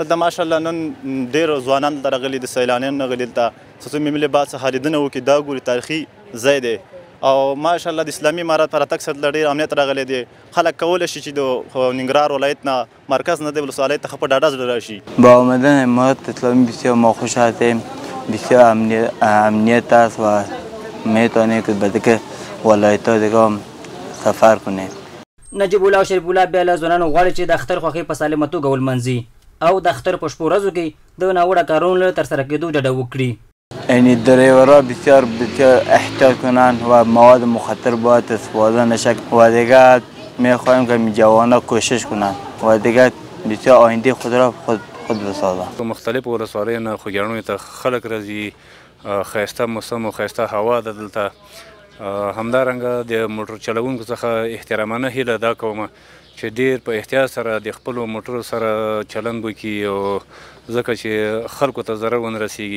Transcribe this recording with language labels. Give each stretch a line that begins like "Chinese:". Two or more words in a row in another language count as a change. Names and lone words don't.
Pashto: د ماشاءالله نن ډېر ځوانان دلته راغلي د سیلانیانو راغلي دلته څه مملې بعد څخه لیدنه وکړي دا ګوري تاریخي ځای دی او ماشاءالله د اسلامي امارت په راتګ سره ډېر امنیت راغلی دی. خلک کولی شي چې د ننګرهار ولایت نه مرکز نه د ولسوالۍ څخه په ډاډه زړه راشي.
Persian: با آمدن امارت اسلامی بسیار ما خوش هستیم. بسیار امنیت است و میتونیم که به دیگه ولایت‌ها دیگه هم سفر کنیم.
Pashto: نجیب الله او شریف الله بیا له ځوانانو غواړي چې د اختر خوښي په سالمه توګه ولمانځي او د اختر په شپو ورځو کې د ناوړه کارونو له ترسره کېدو ډډه وکړي.
Persian: یعنی دریورها بسیار احتیاط کنند و مواد مخدر باید استفاده نشه و دیگه میخواهیم که جوانان کوشش کنند و دیگه بسیار آینده خود را خود بسازند.
Pashto: مختلف ولسوالیو نه خوږیاڼو ته خلک راځي، ښایسته موسم او ښایسته هوا ده دلته. همدارنګه د موټر چلوونکو څخه احترامانه هیله دا کوم چې ډېر په احتیاط سره د خپلو موټرو سره چلند وکړي او ځکه چې خلکو ته ضرر ونه رسیږي.